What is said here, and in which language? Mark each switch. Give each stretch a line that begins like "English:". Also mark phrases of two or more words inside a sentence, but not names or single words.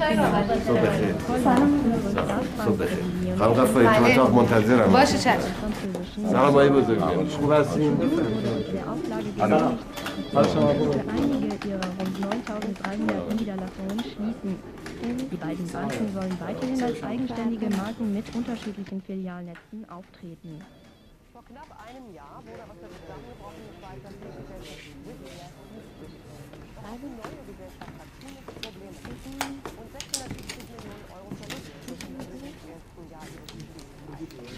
Persian: صبح بخیر. صبح بخیر. خانم غفاری تو اتاق منتظرم. باشه چشم. سلام آقای بزرگوار. خوب هستین؟ سلام.
German: Die beiden Banken sollen weiterhin als eigenständige Marken mit unterschiedlichen Filialnetzen auftreten. Vor knapp einem Jahr wurde aus der zusammengebrochenen Schweizer Fluggesellschaft eine neue Gesellschaft hat ziemliche Probleme und 670 Millionen Euro Verlust zwischen im ersten Jahr ihres Betriebs.